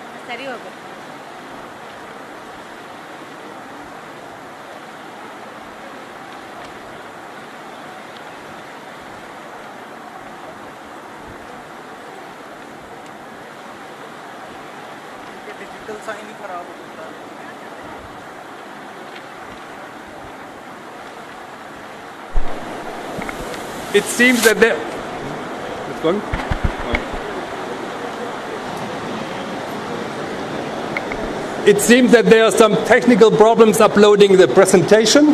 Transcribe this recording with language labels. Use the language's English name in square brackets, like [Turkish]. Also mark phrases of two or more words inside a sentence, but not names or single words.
[Kannada] ಸರಿ ಹೋಗುತ್ತೆ. [English] digital sign [Hindi] ही खराब हो सकता है. [English] It seems that there... What's going? It seems that there are some technical problems uploading the presentation.